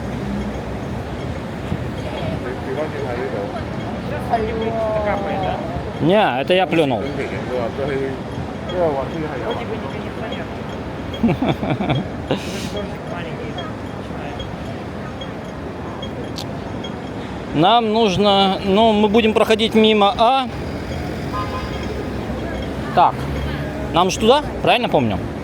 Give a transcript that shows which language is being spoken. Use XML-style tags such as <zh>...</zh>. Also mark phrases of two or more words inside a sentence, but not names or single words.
<ru>Капает, да? Не, это я плюнул.</ru> <zh>整体人都要对，对啊，我这个还有</zh> <ru>Вроде бы не кондиционер. Дождик маленький. Начинает. Нам нужно... Ну, мы будем проходить мимо А. Так. Нам же туда? Правильно помню?</ru>